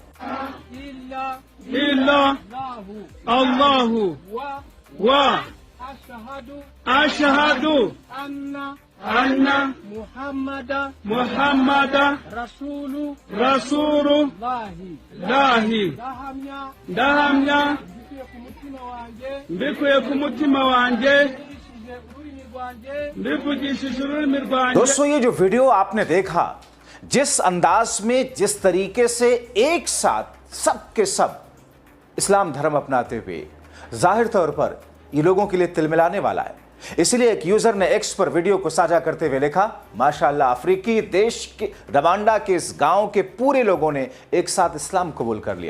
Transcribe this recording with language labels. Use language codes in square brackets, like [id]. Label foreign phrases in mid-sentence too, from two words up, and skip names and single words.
[ar] أشهد أن محمد رسول الله [rw] dahamya mbikuye ku mutima wanje mbivugishije ururimi rwanjye। [hi] दोस्तों, ये जो वीडियो आपने देखा, जिस अंदाज में, जिस तरीके से एक साथ सब के सब इस्लाम धर्म अपनाते हुए, जाहिर तौर पर ये लोगों के लिए तिलमिलाने वाला है। इसलिए एक यूजर ने एक्स पर वीडियो को साझा करते हुए लिखा, माशाअल्लाह, अफ्रीकी देश के रवांडा के इस गांव के पूरे लोगों ने एक साथ इस्लाम कबूल कर लिया।